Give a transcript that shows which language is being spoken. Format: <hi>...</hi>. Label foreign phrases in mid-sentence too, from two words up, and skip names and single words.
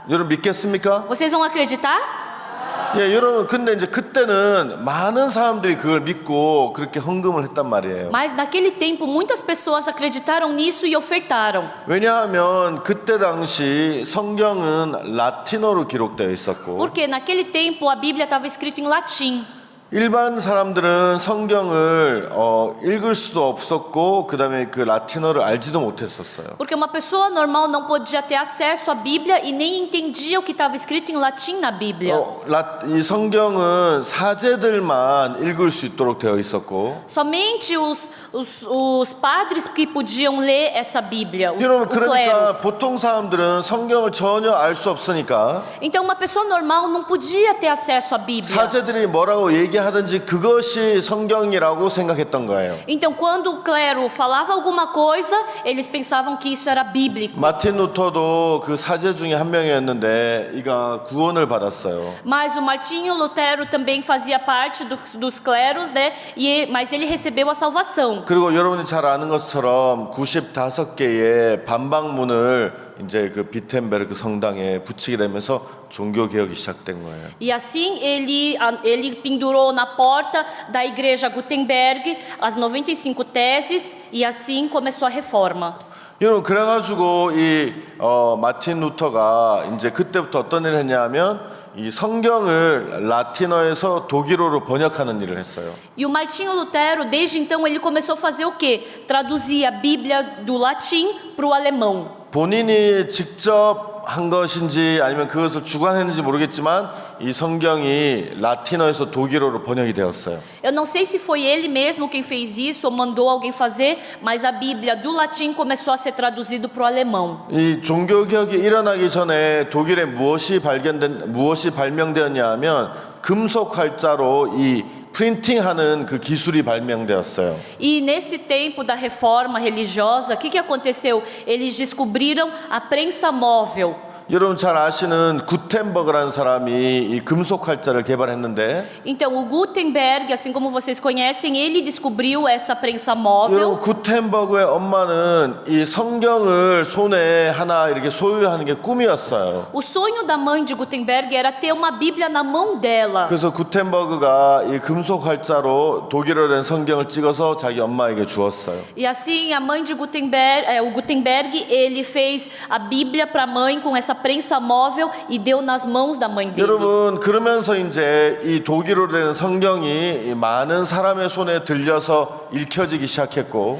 <ko>여러분 믿겠습니까?</ko> <pt>Vocês vão acreditar?</pt> <ko>예, 여러분 근데 이제 그때는 많은 사람들이 그걸 믿고 그렇게 헌금을 했단 말이에요.</ko> <pt>Mas naquele tempo muitas pessoas acreditaram nisso e ofertaram.</pt> <ko>왜냐하면 그때 당시 성경은 라틴어로 기록되어 있었고</ko> <pt>Porque naquele tempo a Bíblia estava escrita em latim.</pt> <ko>일반 사람들은 성경을 읽을 수도 없었고 그다음에 그 라틴어를 알지도 못했었어요.</ko> <pt>Porque uma pessoa normal não podia ter acesso à Bíblia e nem entendia o que estava escrito em latim na Bíblia.</pt> <ko>이 성경은 사제들만 읽을 수 있도록 되어 있었고</ko> <pt>Somente os padres que podiam ler essa Bíblia,</pt> <ko>여러분</ko> <pt>o clero.</pt> <ko>그러니까 보통 사람들은 성경을 전혀 알 수 없으니까</ko> <pt>Então uma pessoa normal não podia ter acesso à Bíblia.</pt> <ko>사제들이 뭐라고 얘기하든지 그것이 성경이라고 생각했던 거예요.</ko> <pt>Então quando o clero falava alguma coisa, eles pensavam que isso era bíblico.</pt> <ko>마틴 루터도 그 사제 중에 한 명이었는데 이가 구원을 받았어요.</ko> <pt>Mas o Martinho Lutero também fazia parte dos cleros, né? Mas ele recebeu a salvação.</pt> <ko>그리고 여러분이 잘 아는 것처럼 95개의 반박문을 이제 그 비텐베르크 성당에 붙이게 되면서 종교 개혁이 시작된 거예요.</ko> <pt>E assim ele pendurou na porta da igreja Gutenberg as 95 teses e assim começou a reforma.</pt> <ko>여러분 그래가지고 이 마틴 루터가 이제 그때부터 어떤 일을 했냐면 이 성경을 라틴어에서 독일어로 번역하는 일을 했어요.</ko> <pt>E o Martinho Lutero, desde então, ele começou a fazer o quê? Traduzir a Bíblia do latim para o alemão.</pt> <ko>본인이 직접 한 것인지 아니면 그것을 주관했는지 모르겠지만 이 성경이 라틴어에서 독일어로 번역이 되었어요.</ko> <pt>Eu não sei se foi ele mesmo quem fez isso ou mandou alguém fazer, mas a Bíblia do latim começou a ser traduzido para o alemão.</pt> <ko>이 종교 개혁이 일어나기 전에 독일에 무엇이 발명되었냐 하면 금속 활자로 이 프린팅하는 그 기술이 발명되었어요.</ko> <pt>E nesse tempo da reforma religiosa, o que aconteceu? Eles descobriram a prensa móvel.</pt> <ko>여러분 잘 아시는 구텐버그라는 사람이 이 금속 활자를 개발했는데</ko> <pt>Então, o Gutenberg, assim como vocês conhecem, ele descobriu essa prensa móvel.</pt> <ko>여러분 구텐버그의 엄마는 이 성경을 손에 하나 이렇게 소유하는 게 꿈이었어요.</ko> <pt>O sonho da mãe de Gutenberg era ter uma Bíblia na mão dela.</pt> <ko>그래서 구텐버그가 이 금속 활자로 독일어로 된 성경을 찍어서 자기 엄마에게 주었어요.</ko> <pt>E assim, a mãe de Gutenberg, o Gutenberg, ele fez a Bíblia para a mãe com essa prensa móvel e deu nas mãos da mãe dele.</pt> <ko>여러분 그러면서 이제 이 독일어로 된 성경이 많은 사람의 손에 들려서 읽혀지기 시작했고</ko>